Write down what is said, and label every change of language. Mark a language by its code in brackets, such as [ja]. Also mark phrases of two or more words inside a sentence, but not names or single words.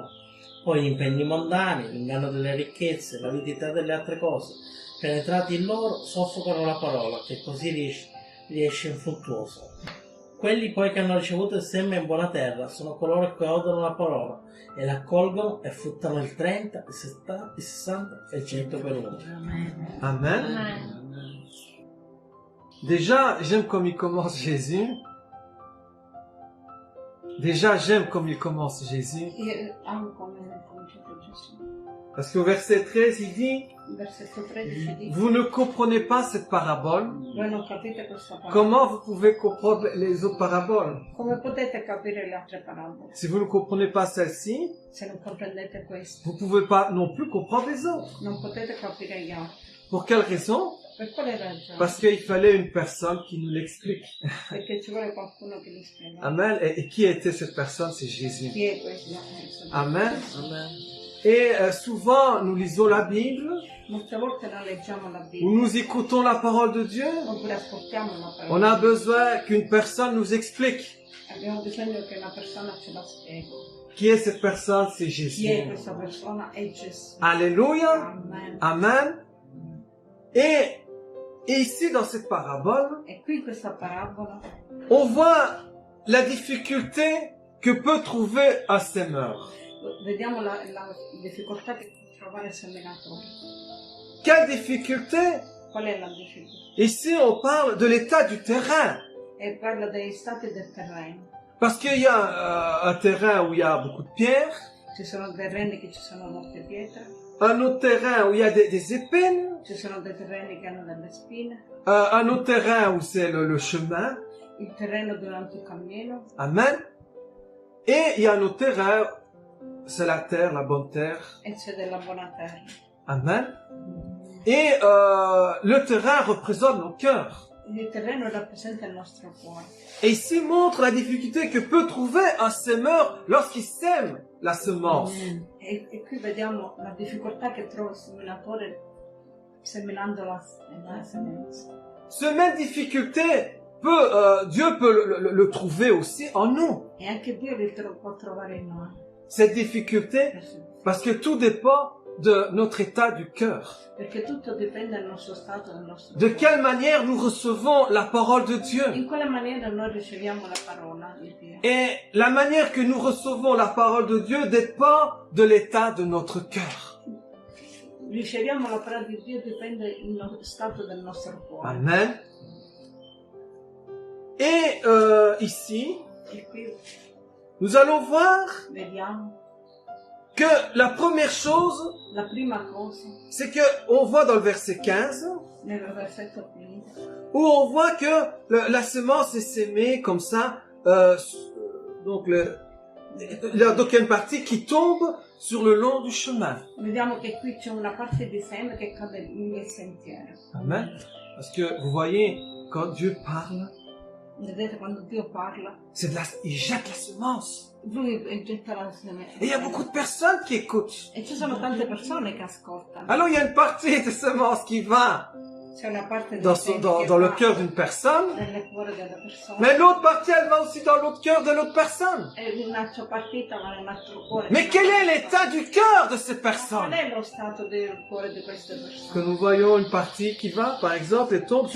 [it] Poi gli impegni mondani, l'inganno delle ricchezze, l'avidità delle altre cose, penetrati in loro, soffocano la parola, che così riesce infruttuosa. Quelli poi che hanno ricevuto il seme in buona terra sono coloro che odono la parola e la accolgono e fruttano il 30, il 70, il 60 e il 100 per uno. Amen. [fr] Déjà, j'aime comme il commence Jésus. [it] Io amo come ha cominciato Gesù. [fr] Parce qu'au verset 13, il dit, [it] Il versetto 13 dice, [fr] vous ne comprenez pas cette parabole. [it] voi non capite questa parola. [fr] Comment vous pouvez comprendre les autres paraboles? [it] Come potete capire le altre parabole? [fr] Si vous ne comprenez pas celle-ci, [it] Se non comprendete questo, [fr] vous pouvez pas non plus comprendre les autres. [it] non potete capire gli altri. [fr] Pour quelle raison? [it] Per quale ragione? [fr] Parce qu'il fallait une personne qui nous l'explique. [it] Perché ci vuole qualcuno che li spiega. Amen. [fr] Et qui était cette personne? C'est Jésus. [it] Chi è questo? Amen. [fr] Et souvent, nous lisons la Bible, [it] Molte volte non leggiamo la [fr] ou [it] Bibbia, [fr] nous écoutons la parole de Dieu. [it] oppure ascoltiamo la [fr] On [it] parola. [fr] a besoin qu'une personne nous explique. [it] Abbiamo bisogno che una persona ce la spieghi. [fr] Qui est cette personne? C'est [it] Chi è [fr] Jésus. [it] questa persona? È Gesù. Alléluia. Amen. Amen. [fr] Et ici, dans cette parabole, [it] E qui in questa parabola [fr] on voit la difficulté que peut trouver un semeur. [it] vediamo la difficoltà che può trovare il seminatore. [fr] Quelle difficulté? [it] Qual è la difficoltà? [fr] Ici, on parle de l'état du terrain. [it] E parla degli stati del terreno. [fr] Parce qu'il y a un terrain où il y a beaucoup de pierres, [it] Ci sono terreni che ci sono molte pietre, [fr] un autre terrain où il y a des épines, [it] ci sono dei terreni che hanno delle spine, [fr] un autre terrain où c'est le chemin. [it] il terreno durante il cammino, Amen. [fr] Et il y a un autre terrain, c'est la terre, la bonne terre. [it] e c'è della buona terra. Amen. [fr] Et le terrain représente nos cœurs. [it] Il terreno rappresenta il nostro cuore. [fr] Et ici montre la difficulté que peut trouver un semeur lorsqu'il sème la semence. [it] E qui vediamo la difficoltà che trova il seminatore seminando la semenza. [fr] Ce même difficulté Dieu peut le trouver aussi en nous. [it] E anche Dio può trovare in noi. [fr] Cette difficulté, parce que tout dépend de notre état du cœur. [it] Perché tutto dipende dal nostro stato, dal nostro [fr] De [it] cuore. [fr] quelle manière nous recevons la parole de Dieu. [it] In quale maniera noi riceviamo la parola di Dio. [fr] Et la manière que nous recevons la parole de Dieu dépend de l'état de notre cœur. [it] Riceviamo la parola di Dio dipende dallo stato del nostro cuore. [fr] Amen. Et ici, [it] E qui [fr] nous allons voir [it] vediamo [fr] que la première chose, [it] la prima cosa [fr] c'est que on voit dans le verset 15, [it] nel versetto 15. [fr] où on voit que la semence est sémée comme ça, donc il y a une partie qui tombe sur le long du chemin. [it] Vediamo che qui c'è una parte di seme che cade nel sentiero. Amen. [fr] Parce que vous voyez, quand Dieu parle, [it] Vedete quando Dio parla, [fr] il jette la semence. [it] lui getta la semenza. [fr] Et il y a beaucoup de personnes qui écoutent. [it] E ci sono tante persone che ascoltano. [fr] Alors il y a une partie de semence qui va [it] C'è una parte del [fr] dans, [it] seme [fr] dans, [it] che [fr] dans le [it] va [fr] cœur d'une personne, [it] nel cuore della persona. [fr] mais l'autre partie, elle va aussi dans l'autre cœur de l'autre personne. [it] E un'altra partita va nell'altro cuore. [fr] Mais quel est l'état du cœur de ces [it] Qual [fr] personnes? [it] è lo stato del cuore di queste [fr] Que [it] persone? [fr] nous voyons une partie qui va, par exemple, et tombe